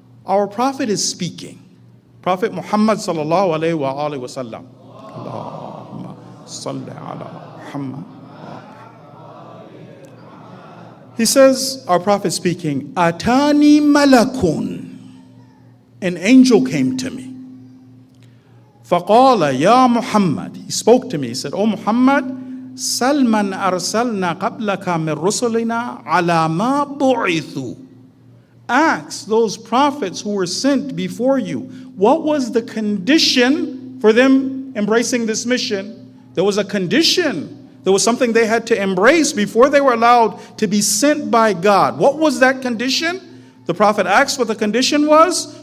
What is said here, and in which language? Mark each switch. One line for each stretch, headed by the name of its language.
English: Our Prophet is speaking. Prophet Muhammad sallallahu alayhi wa alihi wa sallam.
Arabic: Allahumma salli ala Muhammad.
English: He says, our Prophet speaking,
Arabic: Atani malakun.
English: An angel came to me.
Arabic: فَقَالَ يَا Muhammad.
English: He spoke to me. He said, O Muhammad,
Arabic: سَلْ مَنْ أَرْسَلْنَا قَبْلَكَ مِنْ رُسُلِنَا عَلَى مَا بُعِثُوا.
English: Ask those prophets who were sent before you, what was the condition for them embracing this mission? There was a condition. There was something they had to embrace before they were allowed to be sent by God. What was that condition? The Prophet asked what the condition was.